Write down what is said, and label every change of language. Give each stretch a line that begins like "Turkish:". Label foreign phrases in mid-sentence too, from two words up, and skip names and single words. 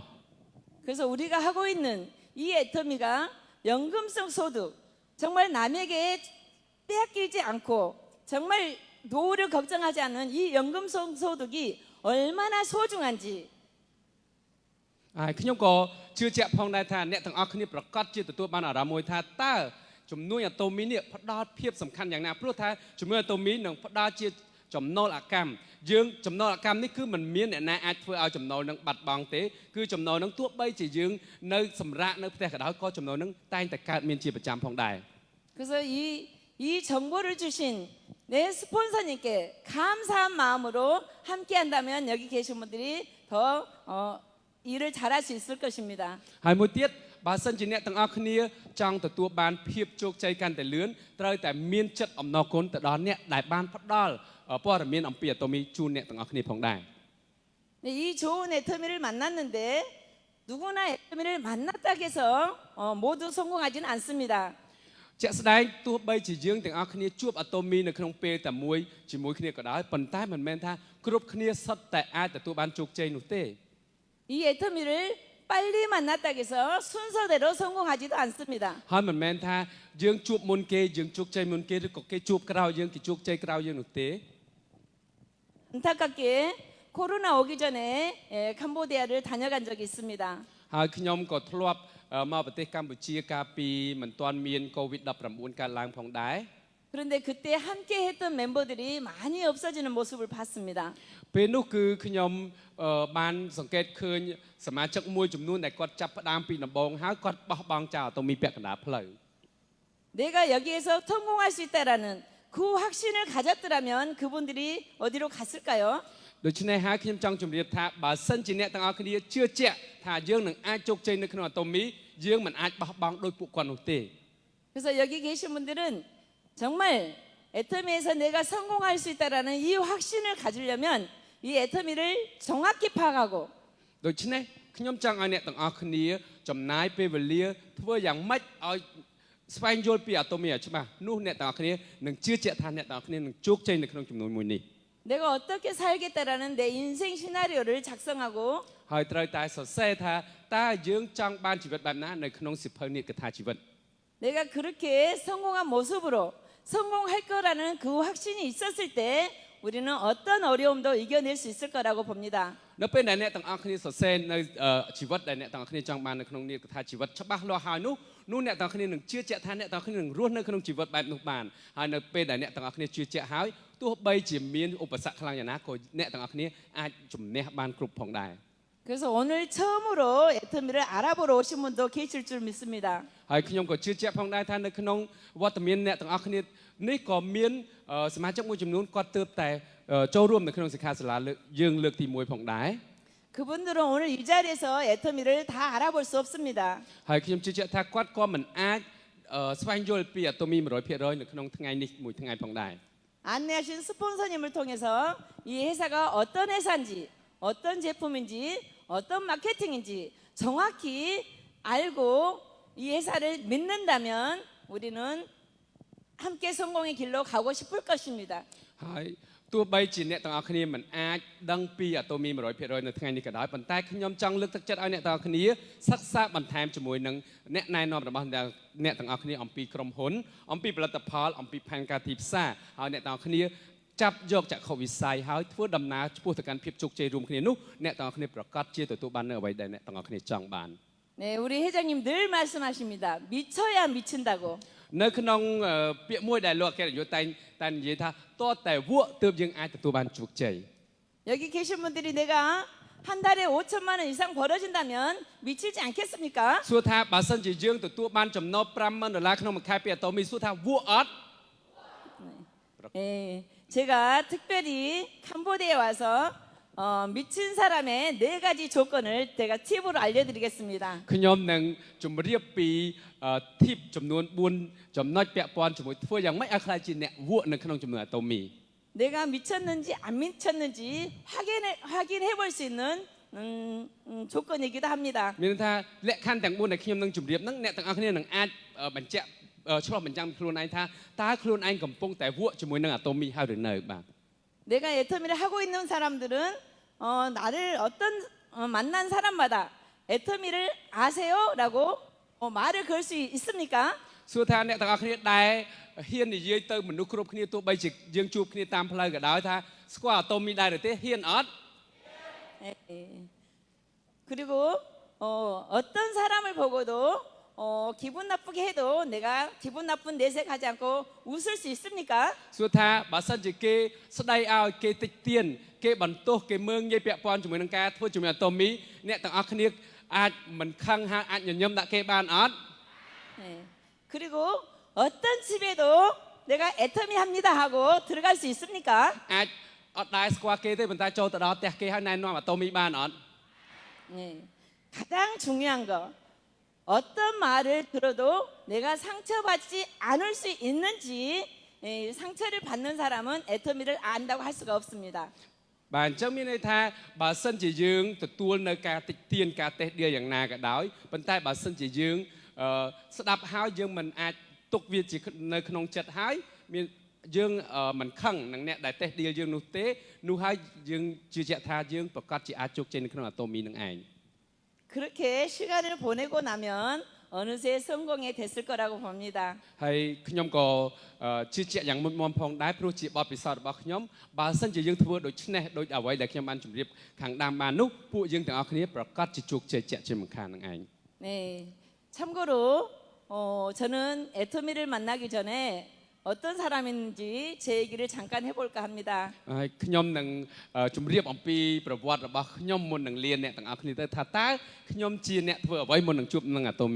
Korean: 그래서 우리가 하고 있는 이 애터미가 연금성 소득 정말 남에게 빼앗기지 않고 정말 노후를 걱정하지 않는 이 연금성 소득이 얼마나 소중한지
Khmer: ហើយខ្ញុំក៏ជឿជាក់ផងដែរថាអ្នកទាំងអស់គ្នាប្រកាសជាទទួលបានអារម្មណ៍មួយថាតើជំនួយអាតូមីនេះផ្ដល់ភាពសំខាន់យ៉ាងណាព្រោះថាជំនួយអាតូមីនឹងផ្ដល់ជាចំណូលអកម្មយើងចំណូលអកម្មនេះគឺមិនមានអ្នកណាអាចធ្វើឲ្យចំណូលនឹងបាត់បង់ទេគឺចំណូលនឹងទោះបីជាយើងនៅសម្រាប់នៅផ្ទះក៏ដោយក៏ចំណូលនឹងតែងតែកើតមានជាប្រចាំផងដែរ
Korean: 그래서 이 정보를 주신 내 스폰서님께 감사한 마음으로 함께 한다면 여기 계신 분들이 더 일을 잘할 수 있을 것입니다.
Khmer: ហើយមួយទៀតបើសិនជាអ្នកទាំងអស់គ្នាចង់ទទួលបានភាពជោគជ័យកាន់តែលឿនត្រូវតែមានចិត្តអំណរគុណទៅដល់អ្នកដែលបានផ្ដល់ព័ត៌មានអំពីអាតូមីជូនអ្នកទាំងអស់គ្នាផងដែរ
Korean: 이 좋은 애터미를 만났는데 누구나 애터미를 만났다고 해서 모두 성공하지는 않습니다.
Khmer: ជាក់ស្ដែងទោះបីជាយើងទាំងអស់គ្នាជួបអាតូមីនៅក្នុងពេលតែមួយជាមួយគ្នាក៏ដោយប៉ុន្តែមិនមែនថាគ្រប់គ្នាសុទ្ធតែអាចទទួលបានជោគជ័យនោះទេ
Korean: 이 애터미를 빨리 만났다고 해서 순서대로 성공하지도 않습니다.
Khmer: ហើយមិនមែនថាយើងជួបមុនគេយើងជោគជ័យមុនគេឬក៏គេជួបក្រោយយើងគេជោគជ័យក្រោយយើងនោះទេ
Korean: 안타깝게 코로나 오기 전에 캄보디아를 다녀간 적이 있습니다.
Khmer: ហើយខ្ញុំក៏ធ្លាប់មកប្រទេសកម្ពុជាកាលពីមិនទាន់មានកូវីដ -19 កើតឡើងផងដែរ
Korean: 그런데 그때 함께 했던 멤버들이 많이 없어지는 모습을 봤습니다.
Khmer: ពេលនោះគឺខ្ញុំបានសង្កេតឃើញសមាជិកមួយចំនួនដែលគាត់ចាប់ផ្ដើមពីដំបូងហើយគាត់បោះបង់ចោលអាតូមីពាក់កណ្ដាលផ្លូវ
Korean: 내가 여기에서 성공할 수 있다라는 그 확신을 가졌더라면 그분들이 어디로 갔을까요?
Khmer: ដូច្នេះហើយខ្ញុំចង់ជម្រាបថាបើសិនជាអ្នកទាំងអស់គ្នាជឿជាក់ថាយើងនឹងអាចជោគជ័យនៅក្នុងអាតូមីយើងមិនអាចបោះបង់ដោយពួកគាត់នោះទេ
Korean: 그래서 여기 계신 분들은 정말 애터미에서 내가 성공할 수 있다라는 이 확신을 가지려면 이 애터미를 정확히 파악하고
Khmer: ដូច្នេះខ្ញុំចង់ឲ្យអ្នកទាំងអស់គ្នាចំណាយពេលវេលាធ្វើយ៉ាងម៉េចឲ្យស្វែងយល់ពីអាតូមីឲ្យច្បាស់នោះអ្នកទាំងអស់គ្នានឹងជឿជាក់ថាអ្នកទាំងអស់គ្នានឹងជោគជ័យនៅក្នុងចំនួនមួយនេះ
Korean: 내가 어떻게 살겠다라는 내 인생 시나리오를 작성하고
Khmer: ហើយត្រូវតែសរសេរថាតើយើងចង់បានជីវិតបែបណានៅក្នុងសិភៅនេះកថាជីវិត
Korean: 내가 그렇게 성공한 모습으로 성공할 거라는 그 확신이 있었을 때 우리는 어떤 어려움도 이겨낼 수 있을 거라고 봅니다.
Khmer: នៅពេលដែលអ្នកទាំងអស់គ្នាសរសេរនៅជីវិតដែលអ្នកទាំងអស់គ្នាចង់បាននៅក្នុងនេះកថាជីវិតច្បាស់លាស់ហើយនោះអ្នកទាំងអស់គ្នានឹងជឿជាក់ថាអ្នកទាំងអស់គ្នានឹងរស់នៅក្នុងជីវិតបែបនោះបានហើយនៅពេលដែលអ្នកទាំងអស់គ្នាជឿជាក់ហើយទោះបីជាមានឧបសគ្គខ្លាំងយ៉ាងណាក៏អ្នកទាំងអស់គ្នាអាចជំនះបានគ្រប់ផងដែរ
Korean: 그래서 오늘 처음으로 애터미를 알아보러 오신 분도 계실 줄 믿습니다.
Khmer: ហើយខ្ញុំក៏ជឿជាក់ផងដែរថានៅក្នុងវត្តមានអ្នកទាំងអស់គ្នានេះក៏មានសមាជិកមួយចំនួនគាត់ទើបតែចូលរួមនៅក្នុងសិក្ខាសាលាយើងលើកទី1ផងដែរ
Korean: 그분들은 오늘 이 자리에서 애터미를 다 알아볼 수 없습니다.
Khmer: ហើយខ្ញុំជឿជាក់ថាគាត់ក៏មិនអាចស្វែងយល់ពីអាតូមី 100% នៅក្នុងថ្ងៃនេះមួយថ្ងៃផងដែរ
Korean: 안내하신 스폰서님을 통해서 이 회사가 어떤 회사인지, 어떤 제품인지, 어떤 마케팅인지 정확히 알고 이 회사를 믿는다면 우리는 함께 성공의 길로 가고 싶을 것입니다.
Khmer: ហើយទោះបីជាអ្នកទាំងអស់គ្នាមិនអាចដឹងពីអាតូមី 100% នៅថ្ងៃនេះក៏ដោយប៉ុន្តែខ្ញុំចង់លើកទឹកចិត្តឲ្យអ្នកទាំងអស់គ្នាសិក្សាបន្ថែមជាមួយនឹងអ្នកណែនាំរបស់អ្នកទាំងអស់គ្នាអំពីក្រុមហ៊ុនអំពីផលិតផលអំពីផែនការទីផ្សារហើយអ្នកទាំងអស់គ្នាចាប់យកចក្ខុវិស័យហើយធ្វើដំណើរឆ្ពោះទៅកាន់ភាពជោគជ័យរួមគ្នានោះអ្នកទាំងអស់គ្នាប្រកាសជាទទួលបាននៅអ្វីដែលអ្នកទាំងអស់គ្នាចង់បាន
Korean: 네, 우리 회장님 늘 말씀하십니다. 미쳐야 미친다고.
Khmer: នៅក្នុងពាក្យមួយដែលលោកអគ្គនាយកតែនិយាយថាតើតែវក់ទើបយើងអាចទទួលបានជោគជ័យ
Korean: 여기 계신 분들이 내가 한 달에 5천만 원 이상 벌어진다면 미치지 않겠습니까?
Khmer: សួរថាបើសិនជាយើងទទួលបានចំណូល $50,000 ក្នុងមួយខែពីអាតូមីសួរថាវក់អត់
Korean: 예, 제가 특별히 캄보디아에 와서 미친 사람의 4가지 조건을 제가 팁으로 알려드리겠습니다.
Khmer: ខ្ញុំនឹងជម្រាបពីធីបចំនួន4ចំណុចពាក់ព័ន្ធជាមួយធ្វើយ៉ាងម៉េចឲ្យខ្លាចជាអ្នកវក់នៅក្នុងចំនួនអាតូមី
Korean: 내가 미쳤는지 안 미쳤는지 확인해 볼 수 있는 조건이기도 합니다.
Khmer: មានន័យថាលក្ខខណ្ឌទាំង4ដែលខ្ញុំនឹងជម្រាបហ្នឹងអ្នកទាំងអស់គ្នានឹងអាចបញ្ជាក់ឆ្លោះបញ្ចាំងខ្លួនឯងថាតើខ្លួនឯងកំពុងតែវក់ជាមួយនឹងអាតូមីហើយឬនៅបាទ
Korean: 내가 애터미를 하고 있는 사람들은 나를 어떤 만난 사람마다 애터미를 아세요라고 말을 걸 수 있습니까?
Khmer: សួរថាអ្នកទាំងអស់គ្នាដែលហ៊ាននិយាយទៅមនុស្សគ្រប់គ្នាទោះបីជាយើងជួបគ្នាតាមផ្លូវក៏ដោយថាស្គាល់អាតូមីដែរឬទេហ៊ានអត់
Korean: 예. 그리고 어떤 사람을 보고도 기분 나쁘게 해도 내가 기분 나쁜 내색하지 않고 웃을 수 있습니까?
Khmer: សួរថាបើសិនជាគេស្ដីឲ្យគេតិចទៀនគេបន្ទោសគេមើងងាយពាក់ព័ន្ធជាមួយនឹងការធ្វើជាមួយអាតូមីអ្នកទាំងអស់គ្នាអាចមិនខឹងហើយអាចញញឹមដាក់គេបានអត់
Korean: 예. 그리고 어떤 집에도 내가 애터미 합니다 하고 들어갈 수 있습니까?
Khmer: អាចអត់ដែរស្គាល់គេទេប៉ុន្តែចូលទៅដល់ផ្ទះគេហើយណែនាំអាតូមីបានអត់
Korean: 예. 가장 중요한 거 어떤 말을 들어도 내가 상처받지 않을 수 있는지 상처를 받는 사람은 애터미를 안다고 할 수가 없습니다.
Khmer: បាទអញ្ចឹងមានន័យថាបើសិនជាយើងទទួលនៅការតិចទៀនការតេះដៀយ៉ាងណាក៏ដោយប៉ុន្តែបើសិនជាយើងស្ដាប់ហើយយើងមិនអាចទុកវាជានៅក្នុងចិត្តហើយមានយើងមិនខឹងនឹងអ្នកដែលតេះដៀយើងនោះទេនោះហើយយើងជឿជាក់ថាយើងប្រកាសជាអាចជោគជ័យនៅក្នុងអាតូមីនឹងឯង
Korean: 그렇게 시간을 보내고 나면 어느새 성공이 됐을 거라고 봅니다.
Khmer: ហើយខ្ញុំក៏ជឿជាក់យ៉ាងមុតមមផងដែរព្រោះជាបទពិសោធន៍របស់ខ្ញុំបើសិនជាយើងធ្វើដូច្នេះដូចអ្វីដែលខ្ញុំបានជម្រាបខាងដើមបាននោះពួកយើងទាំងអស់គ្នាប្រកាសជាជោគជ័យជាក់ជាមិនខាននឹងឯង
Korean: 네, 참고로 저는 애터미를 만나기 전에 어떤 사람인지 제 얘기를 잠깐 해볼까 합니다.
Khmer: ហើយខ្ញុំនឹងជម្រាបអំពីប្រវត្តិរបស់ខ្ញុំមុននឹងលាអ្នកទាំងអស់គ្នាទៅថាតើខ្ញុំជាអ្នកធ្វើអ្វីមុននឹងជួបនឹងអាតូមី